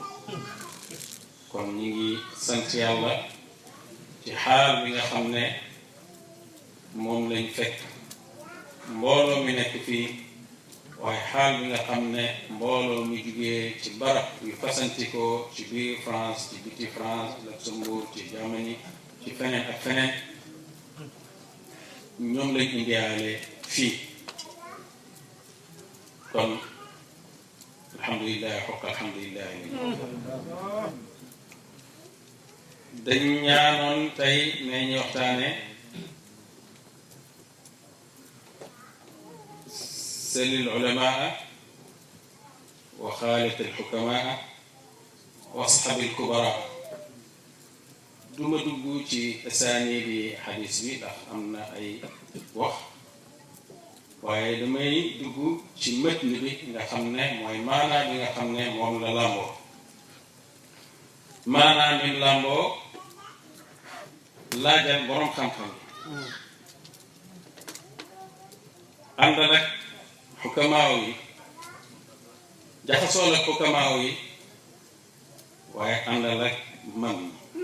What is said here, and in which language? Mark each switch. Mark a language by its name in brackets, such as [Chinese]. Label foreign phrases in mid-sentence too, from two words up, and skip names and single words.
[Wolof] kon ñi ngi sant yàlla ci xaal bi nga xam ne moom lañ fekk mbooloo mi nekk fii waaye xaal bi nga xam ne mbooloo mi jugee ci barab yu fasantikoo ci biir France ci biti France Luxembourg ci Germany ci feneen ak feneen ñoom lañ indiwaale fii kon alhamdulilah xokk alhamdulilah dañ ñaanoon tey ne ñu waxtaane [Arabic] سل العلماء وخالط الحكماء واصحاب الكبراء [Wolof] duma dugg ci asaani di xadis bi ndax am na ay wax waaye damay dugg ci mëtn bi nga xam ne mooy maanaa bi nga xam ne moom la làmboo maanaa mi làmboo laajal boroom xam-xam yi ànd rek xukamaaw yi jaxasoo la xukamaaw yi waaye àndal ak mag ñi